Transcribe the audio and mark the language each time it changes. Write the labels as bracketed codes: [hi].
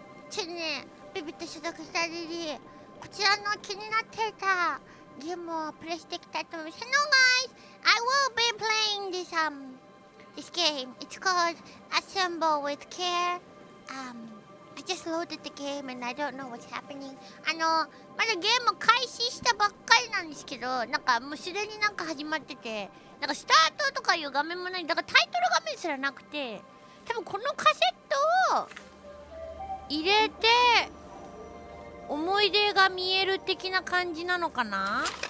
[ja] ちょっとね、ビビッと所属したリリー、こちらの気になっていたゲームをプレイしていきたいと思います。 [en] Hello guys, I will be playing this game. It's called Assemble with Care. I just loaded the game and I don't know what's happening. [ja] まだゲーム開始したばっかりなんですけど、なんかもうすでになんか始まってて、なんかスタートとかいう画面もない、だからタイトル画面すらなくて、多分このカセットを入れて思い出が見える的な感じなのかな。